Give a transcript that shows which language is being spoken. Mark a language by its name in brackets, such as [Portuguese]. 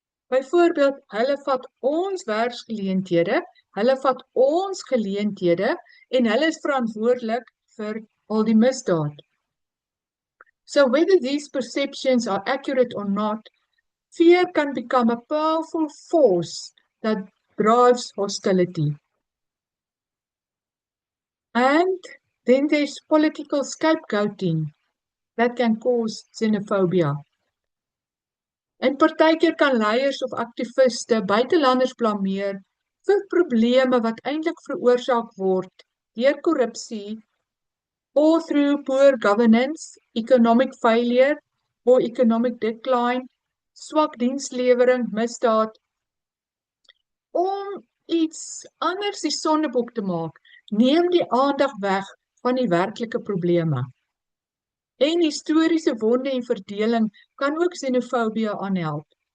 [Afrikaans] Byvoorbeeld, hulle vat ons werksgeleenthede, hulle vat ons geleenthede en hulle is verantwoordelik vir al die misdaad. [English] So whether these perceptions are accurate or not, fear can become a powerful force that drives hostility. And then there's political scapegoating that can cause xenophobia. [Afrikaans] En partykeer kan leiers of aktiviste buitelanders blameer vir probleme wat eintlik veroorsaak word deur korrupsie [English] or through poor governance, economic failure or economic decline, [Afrikaans] swak dienslewering, misdaad. Om iets anders die sondebok te maak, neem die aandag weg van die werklike probleme. En historiese wonde en verdeling kan ook xenofobie aanhelp.